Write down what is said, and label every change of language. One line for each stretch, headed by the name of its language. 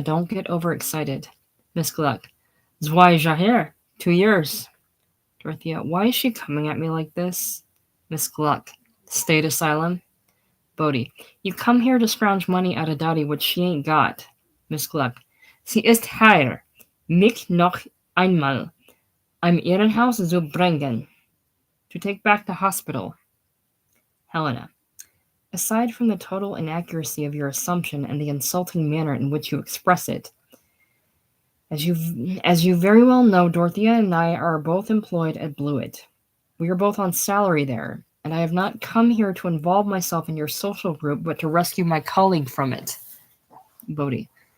English: Don't get overexcited. Miss Gluck.
German: Zwei Jahre.
English: 2 years. Dorothea. Why is she coming at me like this? Miss Gluck. State asylum. Bodhi. You come here to scrounge money out of Dottie, which she ain't got.
German: Miss Gluck. Sie ist hier. Mich noch einmal am Irrenhaus zu bringen.
English: To take back the hospital. Helena. Aside from the total inaccuracy of your assumption and the insulting manner in which you express it, as you very well know, Dorothea and I are both employed at Blewett. We are both on salary there, and I have not come here to involve myself in your social group, but to rescue my colleague from it. Bodhi.